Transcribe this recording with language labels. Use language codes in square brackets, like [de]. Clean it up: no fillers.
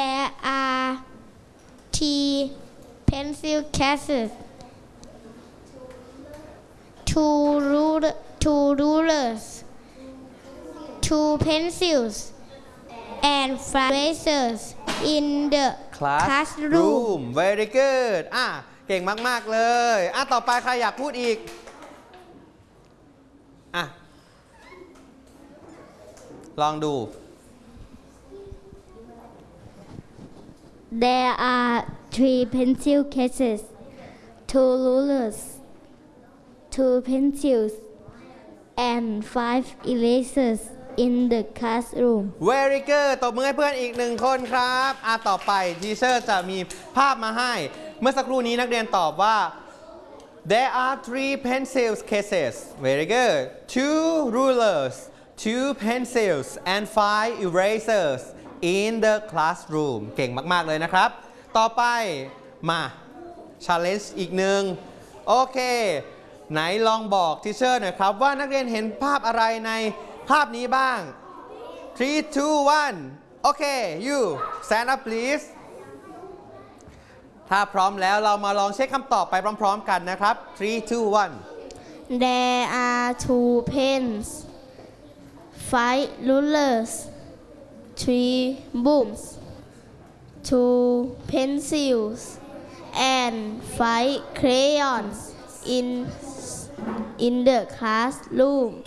[en] there are three pencil cases two rulers, two pencils, and erasers in the classroom. Very good. [th] เก่งมากๆเลย ต่อไปใครอยากพูดอีก ลองดู [en] There are three pencil cases, two rulers, two pencils. And five erasers in the classroom. Very good. [th] ตบมือให้เพื่อนอีกหนึ่งคนครับต่อไปทีเชอร์จะมีภาพมาให้เมื่อสักครู่นี้นักเรียนตอบว่า [en] there are three pencils cases. Very good. Two rulers, two pencils, and five erasers in the classroom. [th] เก่งมากๆเลยนะครับต่อไปมา challenge อีกหนึ่งโอเคไหนลองบอกทีเชอร์หน่อยครับว่านักเรียนเห็นภาพอะไรในภาพนี้บ้าง3 2 1 [en] okay you stand up please [th] ถ้าพร้อมแล้วเรามาลองเช็คคำตอบไปพร้อมๆกันนะครับ3 2 1 [en] there are two pens five rulers three books two pencils and five crayons in the classroom